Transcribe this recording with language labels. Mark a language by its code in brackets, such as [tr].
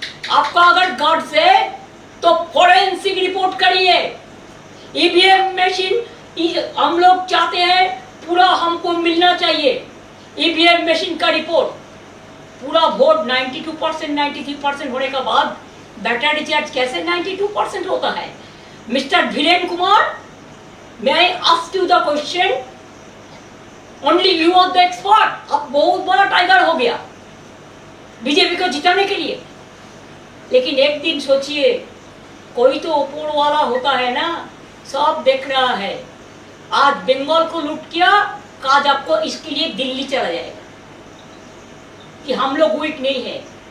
[hi] आपका अगर गट्स है तो फोरेंसिक रिपोर्ट करिए। ईवीएम मशीन हम लोग चाहते हैं पूरा हमको मिलना चाहिए। ईवीएम मशीन का रिपोर्ट, पूरा वोट 92%, 93% होने के बाद बैटर डिस्चार्ज कैसे 92% होता है? [en] Mister Dhiren Kumar, may I ask you the question? Only you are the expert. [hi] अब बहुत बड़ा टाइगर हो गया बीजेपी को जिताने के लिए। लेकिन एक दिन सोचिए, कोई तो ऊपर वाला होता है ना, सब देख रहा है। आज बंगाल को लूट किया, आज आपको इसके लिए दिल्ली चला जाएगा कि हम लोग वीक नहीं है।